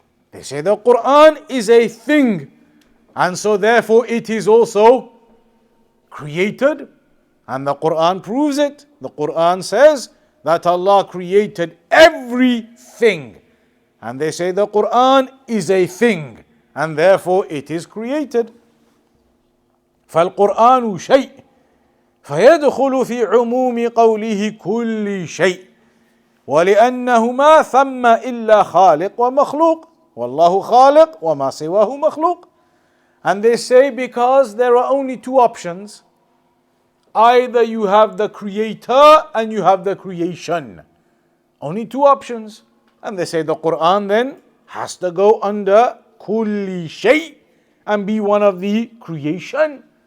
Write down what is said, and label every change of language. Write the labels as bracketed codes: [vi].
[en] They say the Quran is a thing, and so therefore it is also created, and the Quran proves it. The Quran says that Allah created everything, and they say the Quran is a thing, and therefore it is created. [ar] فالقرآن شيء فيدخل في عموم قوله كل شيء ولأنه ما ثم إلا خالق ومخلوق والله خالق وما سواه مخلوق. [en] And they say because there are only two options, either you have the creator and you have the creation. Only two options. And they say the Quran then has to go under kulli shay and be one of the creation.